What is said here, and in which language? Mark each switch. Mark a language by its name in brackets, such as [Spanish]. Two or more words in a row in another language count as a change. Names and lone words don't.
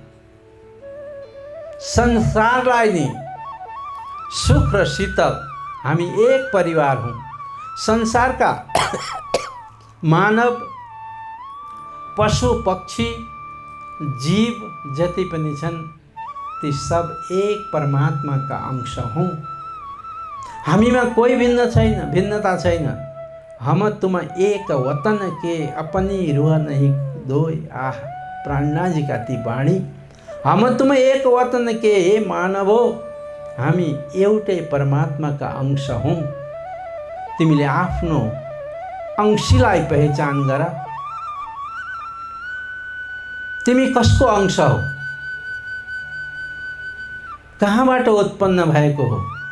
[Nepali] संसारलाई नि सुख र शीतल हामी एक परिवार हौं, संसारका मानव पशु पक्षी जीव जति पनि छन् ती सब एक परमात्मा का अंश हौं। हामीमा कोही भिन्नता छैन। [Hindi] हम तुम एक वतन के अपनी रूह नहीं दोय। [Nepali] आह प्राणनाथजी का ती वाणी। [Hindi] हम तुम एक वतन के [Nepali] हे मानव हो, हामी एउटै परमात्मा का अंश हौं। तिमीले आफ्नो अंशीलाई पहिचान गर। तिमी कसको अंश हो? कहाँबाट उत्पन्न भएको हो?